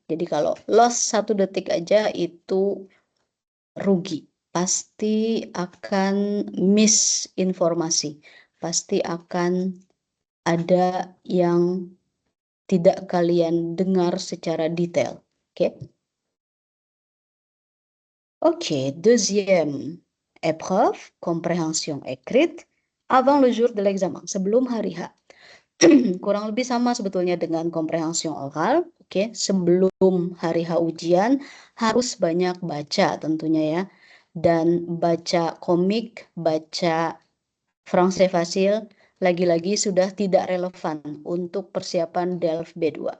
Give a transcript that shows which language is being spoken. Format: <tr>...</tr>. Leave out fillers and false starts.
<id>Jadi kalau lost 1 detik aja itu rugi. Pasti akan miss informasi. Pasti akan ada yang tidak kalian dengar secara detail. Oke.</id> <fr>Oke, deuxième épreuve, compréhension écrite, avant le jour de l'examen,</fr> <id>sebelum hari H. Kurang lebih sama sebetulnya dengan komprehension oral. Oke, sebelum hari H ujian harus banyak baca tentunya ya. Dan baca komik, baca français facile, lagi-lagi sudah tidak relevan untuk persiapan DELF B2.</id>